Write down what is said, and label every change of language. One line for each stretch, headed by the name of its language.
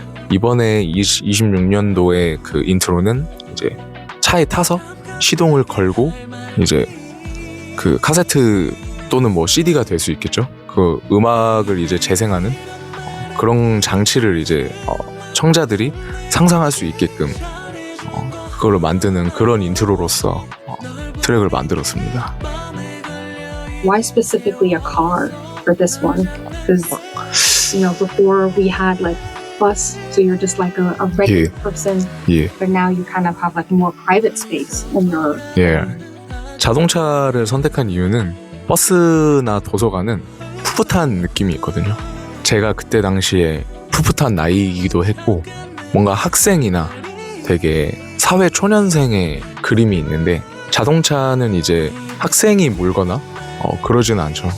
Korean: 이번에 26년도의 그 인트로는 이제 차에 타서 시동을 걸고 이제 그 카세트 또는 뭐 CD가 될 수 있겠죠. 그 음악을 이제 재생하는 그런 장치를 이제 청자들이 상상할 수 있게끔 그걸로 만드는 그런 인트로로서 트랙을 만들었습니다.
English: Why specifically a car for this one? Because before we had like bus, so you're just like a regular person, but now you kind of have like more private space in your.
Korean: 자동차를 선택한 이유는 버스나 도서관은 풋풋한 느낌이 있거든요. 제가 그때 당시에 풋풋한 나이이기도 했고, 뭔가 학생이나 되게 사회 초년생의 그림이 있는데 자동차는 이제 학생이 몰거나 그러지는 않죠.